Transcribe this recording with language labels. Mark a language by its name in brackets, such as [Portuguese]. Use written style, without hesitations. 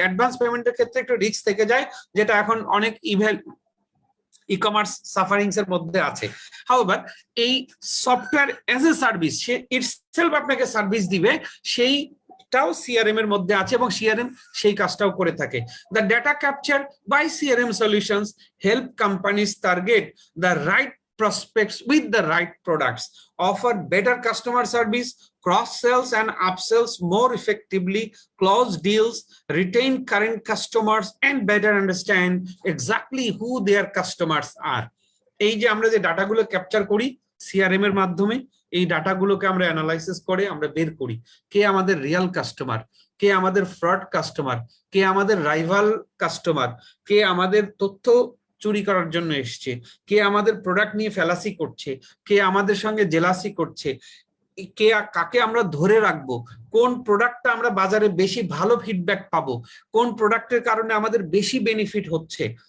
[Bangla] Advance পেমেন্টের ক্ষেত্রে একটু রিস্ক থেকে যায়, যেটা এখন অনেক ই কমার্স সাফারিংস এর মধ্যে আছে। হাউএভার এই software as a service, say itself আপনাকে সার্ভিস দিবে, সেইটাও সিআরএম এর মধ্যে আছে এবং সিআরএম সেই কাজটাও করে থাকে। [English] The data capture by CRM solutions help companies target the right prospects with the right products, offer better customer service, cross sells and upsells more effectively, close deals, retain current customers, and better understand exactly who their customers are. [Bangla] এই যে আমরা যে ডাটাগুলো capture করি CRM এর মাধ্যমে, এই ডাটাগুলোকে আমরা অ্যানালাইসিস করে আমরা বের করি কে আমাদের রিয়েল কাস্টমার, কে আমাদের ফ্রড কাস্টমার, কে আমাদের রাইভাল কাস্টমার, কে আমাদের তথ্য চুরি করার জন্য এসছে, কে আমাদের প্রোডাক্ট নিয়ে ফেলাসি করছে, কে আমাদের সঙ্গে জেলাসি করছে, কে কাকে আমরা ধরে রাখবো, কোন প্রোডাক্টটা আমরা বাজারে বেশি ভালো ফিডব্যাক পাবো, কোন প্রোডাক্টের কারণে আমাদের বেশি বেনিফিট হচ্ছে।